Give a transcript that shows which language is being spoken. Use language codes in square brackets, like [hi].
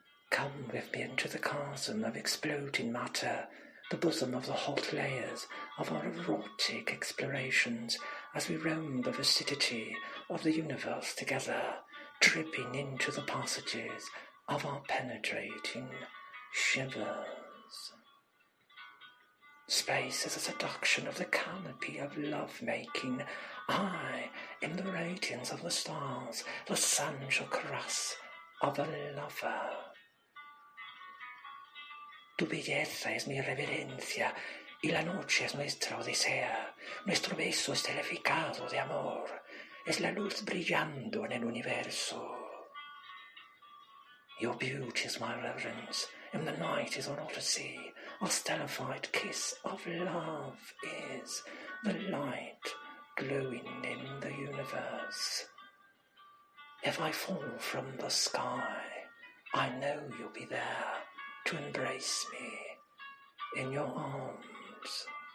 [en] Come with me into the chasm of exploding matter, the bosom of the hot layers of our erotic explorations, as we roam the vicinity of the universe together, dripping into the passages of our penetrating shivers. Space is a seduction of the canopy of love-making. I am the radiance of the stars, the sensual caress of a lover. [es] Tu belleza es mi reverencia, y la noche es nuestra odisea. Nuestro beso es teleficado de amor, es la luz brillando en el universo. [en] Your beauty is my reverence, and the night is an odyssey. Our stellified kiss of love is the light glowing in the universe. If I fall from the sky, I know you'll be there to embrace me in your arms.